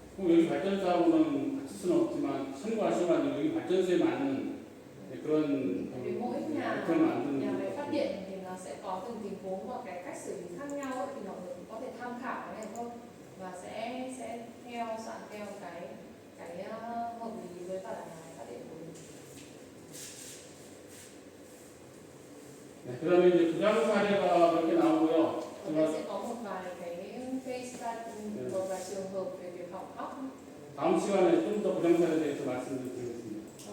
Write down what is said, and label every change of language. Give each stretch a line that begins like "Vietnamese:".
Korean: 그럼 여기 발전소하고는 같을 수는 없지만 참고하시면 여기 발전소에 맞는 그런
Vietnamese: Bởi vì mỗi nhà
Korean: 그런 만드는
Vietnamese: máy phát điện thì nó sẽ có từng tình huống và cái cách xử lý khác nhau ấy, thì mọi người cũng có thể tham khảo cái này thôi và sẽ soạn theo cái hợp lý với cả là nhà máy phát điện của mình.
Korean: 네, 그다음에 이제 부장 사례가 몇 개 나오고요.
Vietnamese: Ở đây sẽ có một vài cái case study, một vài trường hợp về việc hỏng hóc.
Korean: 다음 시간에 좀 더 부장 사례에 대해서 말씀드리겠습니다.